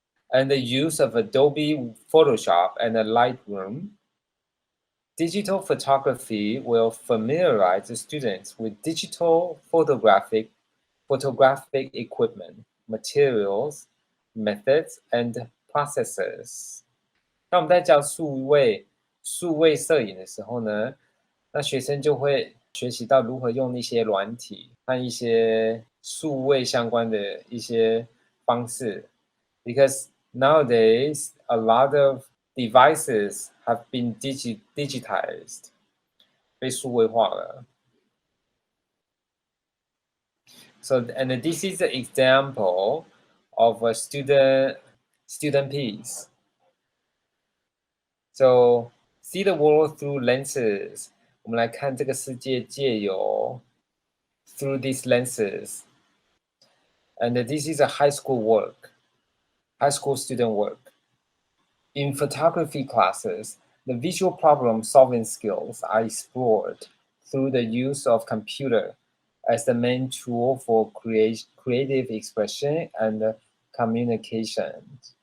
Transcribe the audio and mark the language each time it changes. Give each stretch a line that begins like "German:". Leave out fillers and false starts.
English: And the use of Adobe Photoshop and Lightroom. Digital photography will familiarize the students with digital photographic equipment, materials, methods, and processes.
Chinese: 当我们在教数位摄影的时候呢，那学生就会学习到如何用一些软体和一些数位相关的一些方式。
English: Because nowadays, a lot of devices have been digitized,
Chinese: 被数位化了。
English: So, and this is an example of a student piece. So, see the world through lenses.
Chinese: 我们来看这个世界借由
English: through these lenses. And this is a high school student work. In photography classes, the visual problem-solving skills are explored through the use of computer as the main tool for creative expression and communication.